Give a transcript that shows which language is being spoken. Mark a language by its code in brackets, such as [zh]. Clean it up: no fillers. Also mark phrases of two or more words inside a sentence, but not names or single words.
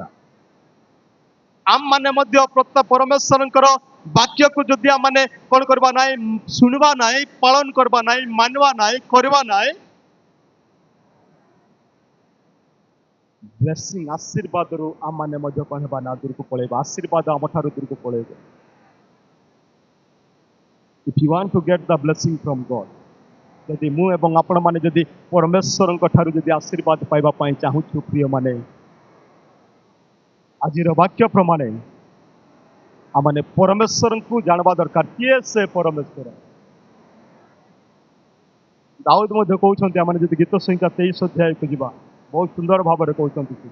[or] ଆମମାନେ ମଧ୍ୟ ପରମେଶ୍ୱରଙ୍କର ବାକ୍ୟକୁ ଯଦି ଆମମାନେ କ'ଣ କରିବା ନାହିଁ, ଶୁଣିବା ନାହିଁ, ପାଳନ କରିବା ନାହିଁ, ମାନିବା ନାହିଁ, କରିବା ନାହିଁ, ବ୍ଲେସିଂ ଆଶୀର୍ବାଦରୁ ଆମମାନେ ମଧ୍ୟ କ'ଣ ହେବା ନା ଦୂରକୁ ପଳେଇବା। ଆଶୀର୍ବାଦ ଆମଠାରୁ ଦୂରକୁ ପଳେଇବ। [en] If you want to get the blessing from God, [or] ଯଦି ମୁଁ ଏବଂ ଆପଣମାନେ ଯଦି ପରମେଶ୍ୱରଙ୍କ ଠାରୁ ଯଦି ଆଶୀର୍ବାଦ ପାଇବା ପାଇଁ ଚାହୁଁଛୁ, ପ୍ରିୟମାନେ, ଆଜିର ବାକ୍ୟ ପ୍ରମାଣେ ଆମମାନେ ପରମେଶ୍ୱରଙ୍କୁ ଜାଣିବା ଦରକାର। କିଏ ସେ ପରମେଶ୍ୱର? ଦାଉଦ ମଧ୍ୟ କହୁଛନ୍ତି, ଆମମାନେ ଯଦି ଗୀତ ସଂହିତା 23 ଅଧ୍ୟାୟକୁ ଯିବା, ବହୁତ ସୁନ୍ଦର ଭାବରେ କହୁଛନ୍ତି।